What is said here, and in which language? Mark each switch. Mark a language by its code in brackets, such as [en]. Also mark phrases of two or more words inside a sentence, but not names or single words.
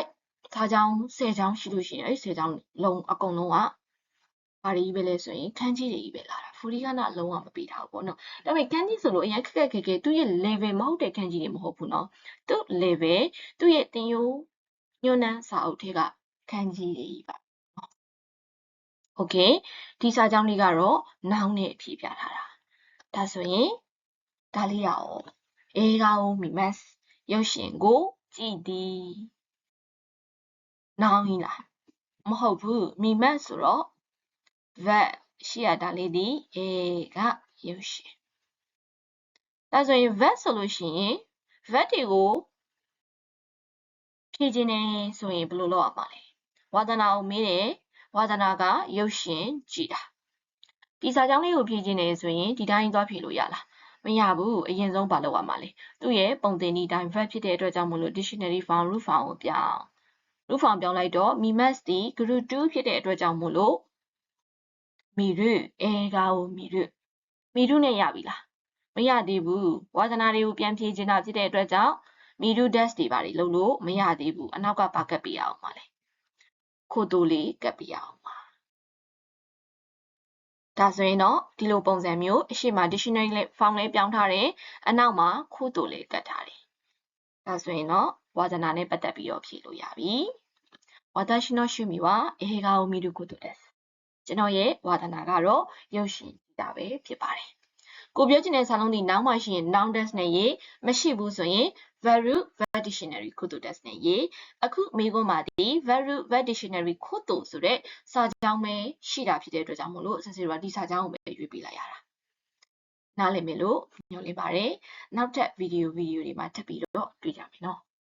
[my] စာကြောင်း10ကြောင်းရှိလို့ရှိရင်အဲ့10ကြောင်းလုံးအကုန်လုံးကဘာတွေပဲလဲဆိုရင်ခန်းကြီးတွေကြီးပဲလာတာဖူဒီကနာလုံးဝမပေးထားဘူးပေါ့နော်ဒါပေမဲ့ခန်းကြီးဆိုလို့အရင်ခက်ခဲသူ့ရဲ့ level မဟုတ်တဲ့ခန်းကြီးတွေမဟုတ်ဘူးနော်သူ့ level သူ့ရဲ့တင်ယိုးညွှန်းနှန်းစာအုပ်ထဲကခန်းကြီးတွေကြီးပါโอเคဒီစာကြောင်းလေးကတော့ noun နဲ့ဖြည့်ပြထားတာဒါဆိုရင်ဒါလေးရအောင် [ja] 映画を見ます [my] ရုပ်ရှင်ကိုကြည့်သည် noun ကြီးလားမဟုတ်ဘူး見ますဆိုတော့ verb ရှိရတာလေးဒီ映画ရုပ်ရှင်ဒါဆိုရင် verb ဆိုလို့ရှိရင် verb တွေကိုဖြည့်ခြင်းနဲ့ဆိုရင်ဘယ်လိုလုပ်ရမှာလဲဝါသ နာကိုမေးတယ်ဝါသနာကရုပ်ရှင်ကြည့်တာဒီစာကြောင်းလေးကိုဖြည့်ခြင်းနဲ့ဆိုရင်ဒီတိုင်းသွားဖြည့်လို့ရလားမရ ဘူးအရင်ဆုံးဘာလုပ်ရမှာလဲသူ့ရဲ့ပုံသင်နည်းတိုင်း verb ဖြစ်တဲ့အတွက်ကြောင့်မလို့ [en] dictionary form root form [my] ကိုပြောင်း [en] root form [my] ပြောင်းလိုက်တော့ mimas ဒီ [en] group 2 [my] ဖြစ်တဲ့အတွက်ကြောင့်မို့လို့မီရုအေကာကိုမီရုနဲ့ရပြီလားမရသေးဘူးဝါသနာတွေကိုပြန်ဖြည့်ခြင်းတာဖြစ်တဲ့အတွက်ကြောင့်မီရု dash တွေပါလို့လို့မရသေးဘူးအနောက်ကပါကပ်ပြရအောင်ပါလေခိုတိုလေးကပ်ပြရအောင်ပါ ဒါဆိုရင်တော့ဒီလိုပုံစံမျိုးအရှိမ [en] dictionary form [my] လေးပြောင်းထားတယ်အနောက်မှာခိုတိုလေးကပ်ထားတယ်ဒါဆိုရင် တော့ဝါသနာနဲ့ပတ်သက်ပြီးတော့ဖြည့်လို့ရပြီ [ja] 私の趣味は映画を見ることです [my] ကျွန် တော်ရဲ့ဝါသနာကတော့ရုပ်ရှင်ကြည့်တာပဲဖြစ်ပါတယ်ကိုပြောချင်တဲ့စာလုံးဒီနောက်မှရှိရင် noun das နဲ့ရေးမရှိဘူးဆိုရင် [en] verb verb dictionary [my] ခိုတို das နဲ့ရေးအခုမိကုန်းမှာဒီ [en] verb verb dictionary [my] ခိုတိုဆိုတဲ့စာကြောင်းပဲရှိတာဖြစ်တဲ့အတွက်ကြောင့်မို့လို့ဆက်စစ်တော့ဒီစာကြောင်းကိုပဲရွေးပေးလိုက်ရတာနားလည်မယ်လို့ညွှန်လင်းပါတယ်နောက်ထပ်ဗီဒီယိုတွေမှာထပ်ပြီးတော့တွေ့ကြမယ်နော်